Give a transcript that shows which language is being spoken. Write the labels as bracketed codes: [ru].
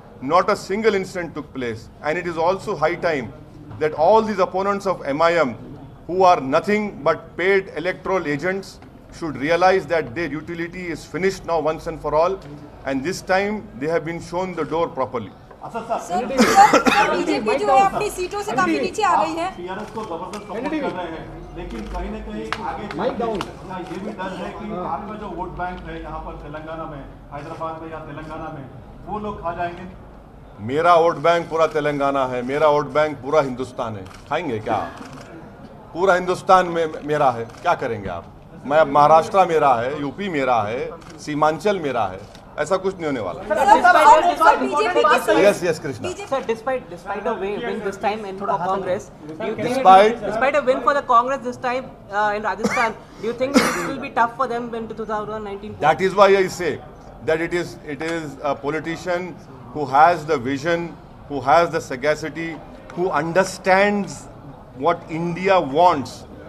[en] Not a single incident took place. And it is also high time that all these opponents of MIM, who are nothing but paid electoral agents, should realize that their utility is finished now once and for all. And this time they have been shown the door properly. [hi] Sir BJP जो है अपनी सीटों से काफी नीचे आ गई है। TRS को जबरदस्त सपोर्ट कर रहे हैं, लेकिन कहीं न कहीं आगे ये भी डर है कि आपका जो वोट बैंक है यहाँ पर तेलंगाना में, हैदराबाद में या तेलंगाना में, वो लोग खा जाएंगे। मेरा वोट बैंक पूरा तेलंगाना है, मेरा वोट बैंक पूरा हिंदुस्तान है। खाएंगे क्या? पूरा हिंदुस्तान में मेरा है, क्या करेंगे आप? मैं महाराष्ट्र मेरा है, यूपी मेरा है, सीमांचल मेरा है, ऐसा कुछ नहीं होने वाला। BJP [en] Yes Krishna. Sir, despite a win this time in for Congress, do you think Despite a win for the Congress this time in Rajasthan, do you think it will be tough for them in 2019? That is why I say that it is a politician who has the vision, who has the sagacity, who understands what India wants.